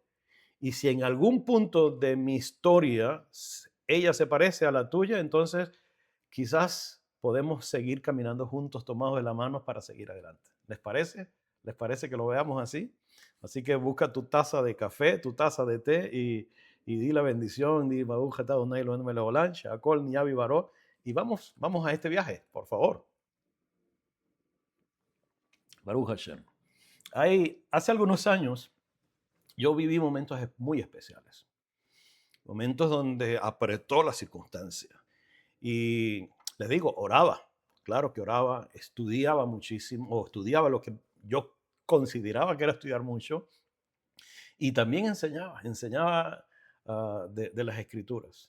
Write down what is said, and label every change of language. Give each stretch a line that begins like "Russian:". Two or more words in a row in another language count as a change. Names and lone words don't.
Spanish: Y si en algún punto de mi historia ella se parece a la tuya, entonces quizás podemos seguir caminando juntos, tomados de la mano para seguir adelante. ¿Les parece? ¿Les parece que lo veamos así? Así que busca tu taza de café, tu taza de té y di la bendición, di
Hebrew: ברוך אתה אדני אלהינו מלך העולם שהכל נהיה בדברו,
Spanish: y vamos a este viaje, por favor.
Hebrew: ברוך השם.
Spanish: Hace algunos años yo viví momentos muy especiales, momentos donde apretó la circunstancia. Y les digo, oraba, claro que oraba, estudiaba muchísimo, o estudiaba lo que yo consideraba que era estudiar mucho, y también enseñaba de las escrituras.